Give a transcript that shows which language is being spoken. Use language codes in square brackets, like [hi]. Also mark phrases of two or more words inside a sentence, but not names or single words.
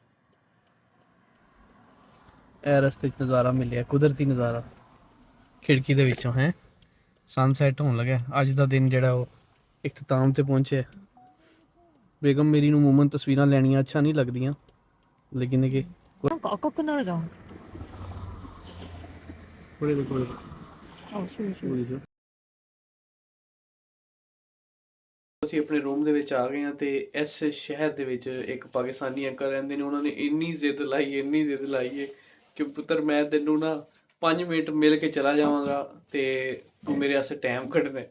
[pa] ਇਹ ਰਸਤੇ 'ਚ ਨਜ਼ਾਰਾ ਮਿਲਿਆ, ਕੁਦਰਤੀ ਨਜ਼ਾਰਾ ਖਿੜਕੀ ਦੇ ਵਿੱਚੋਂ ਹੈ। ਸਨਸੈਟ ਹੋਣ ਲੱਗਾ। ਅੱਜ ਦਾ ਦਿਨ ਜਿਹੜਾ ਉਹ ਇਖਤਤਾਮ ਤੇ ਪਹੁੰਚਿਆ। ਬੇਗਮ ਮੇਰੀ ਨੂੰ ਮੂਮਨ ਤਸਵੀਰਾਂ ਲੈਣੀਆਂ ਅੱਛਾ ਨਹੀਂ ਲੱਗਦੀਆਂ, ਲੇਕਿਨ ਇਹ [ja] なんか赤くなるじゃん。 [pa] ਕੋਲੇ ਦੇ ਕੋਲੇ [ja] あ、そうそう。 [pa] ਅਸੀਂ ਆਪਣੇ ਰੂਮ ਦੇ ਵਿੱਚ ਆ ਗਏ ਹਾਂ ਤੇ ਇਸ ਸ਼ਹਿਰ ਦੇ ਵਿੱਚ ਇੱਕ ਪਾਕਿਸਤਾਨੀ ਅੰਕਲ ਰਹਿੰਦੇ ਨੇ। ਉਹਨਾਂ ਨੇ ਇੰਨੀ ਜ਼ਿੱਦ ਲਾਈ ਹੈ ਕਿ ਪੁੱਤਰ ਮੈਂ ਤੈਨੂੰ ਨਾ 5 ਮਿੰਟ ਮਿਲ ਕੇ ਚਲਾ ਜਾਵਾਂਗਾ ਤੇ ਤੂੰ ਮੇਰੇ ਵਾਸਤੇ ਟਾਈਮ ਕੱਢਣਾ ਹੈ।